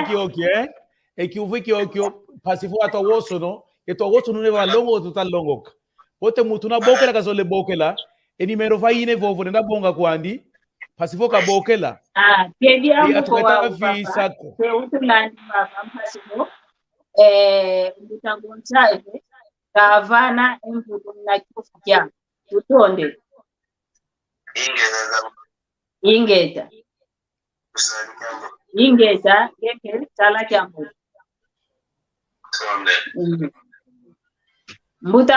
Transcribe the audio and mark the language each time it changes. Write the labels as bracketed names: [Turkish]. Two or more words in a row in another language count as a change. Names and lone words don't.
[Kongo] kiokye ekiuvu kiokyo pasifu ato woso no eto woso no neva longo total longo bote mutu na bokela kazole bokela enimero vaine vovo nda bonga kwandi pasifu ka bokela kedi ya ambo tukaita visa ko se utulani baba pasifu mutagonza ebe kavana emvuto na kufya tutonde ingeta yeke sala kyambo mbuta